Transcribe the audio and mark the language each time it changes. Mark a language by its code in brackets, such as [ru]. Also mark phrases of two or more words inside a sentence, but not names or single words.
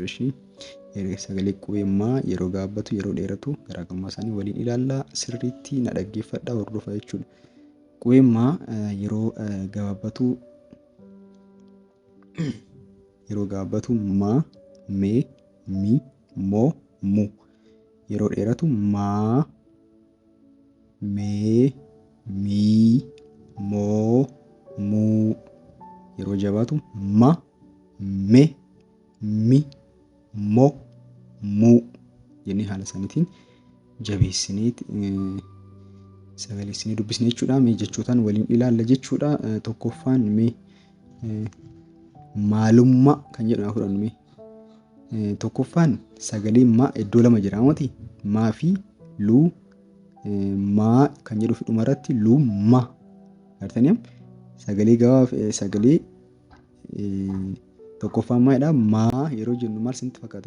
[om] Ishii sagalee qubee maa yeroo gabaabbatu yeroo dheeratu garaagarummaa isaanii waliin ilaallaa sirriitti na dhaggeeffadhaa hordofaa jechuudha. Qubee maa yeroo gabaabbatu maa mee mi moo mu yeroo dheeratu maa mee mi moo mu yeroo jabaatu ma me mi mo mu jennee haala saniitiin jabeessinee sagaleessinee dubbisne jechuudha. Mee jechootaan waliin ilaalla jechuudha. Tokkoffaan mee maalummaa kan jedhu fudhannu mee tokkoffaan sagalee maa iddoo lama jira miti maa fi luu maa kan jedhu dhuma irratti luu ma artanii sagalee gabaaf sagalee tokkoffaan maadha maa yeroo jennu maal isinitti fakkaate?